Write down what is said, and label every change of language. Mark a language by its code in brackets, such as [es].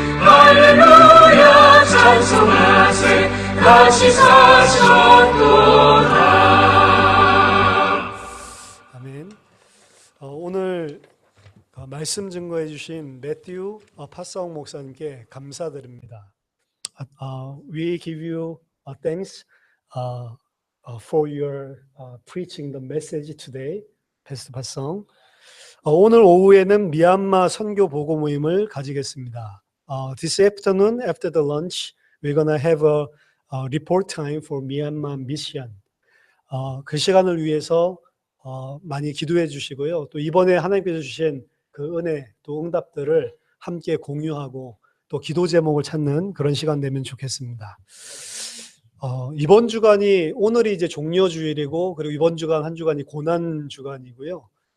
[ko] 할렐루야 찬송하세 다시 사셨도다. 아멘. 오늘 말씀 증거해 주신 매튜 파사옹 목사님께 감사드립니다. [en] We give you thanks for your preaching the message today, Pastor 파사옹. [ko] 오늘 오후에는 미얀마 선교 보고 모임을 가지겠습니다. [en] This afternoon, after the lunch, we're gonna have a report time for Myanmar mission. [ko] 그 시간을 위해서 많이 기도해 주시고요. 또 이번에 하나님께서 주신 그 은혜, 또 응답들을 함께 공유하고 또 기도 제목을 찾는 그런 시간 되면 좋겠습니다. 이번 주간이 오늘이 이제 종려주일이고, 그리고 이번 주간 한 주간이 고난 주간이고요.